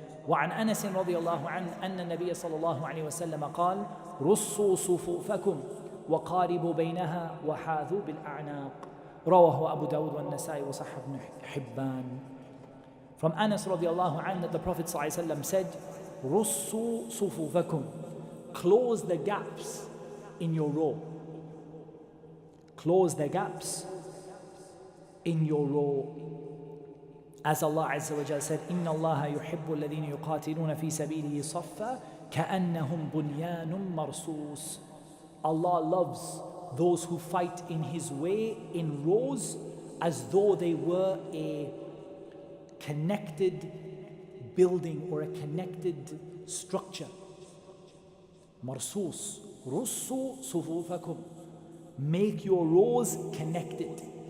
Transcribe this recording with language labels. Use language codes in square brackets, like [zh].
[ar] وعن أنس رضي الله عنه أن النبي صلى الله عليه وسلم قال رصوا صفوفكم وقاربوا بينها وحاذوا بالأعناق. رواه أبو داود والنسائي وصححه ابن حبان. [en] From Anas [ar] رضي الله عنه [en] that the Prophet [ar] صلى الله عليه وسلم said, رصوا صفوفكم. [en] Close the gaps in your row. Close the gaps in your row. As Allah Azza wa Jalla said, [ar] إِنَّ اللَّهَ يُحِبُّ الَّذِينَ يُقَاتِلُونَ فِي سَبِيلِهِ صَفًّا كَأَنَّهُمْ بُنْيَانٌ مَرْصُوصٌ. [en] Allah loves those who fight in His way in rows as though they were a connected building or a connected structure. [ar] Marsus, russu sufufakum. [en] Make your rows connected.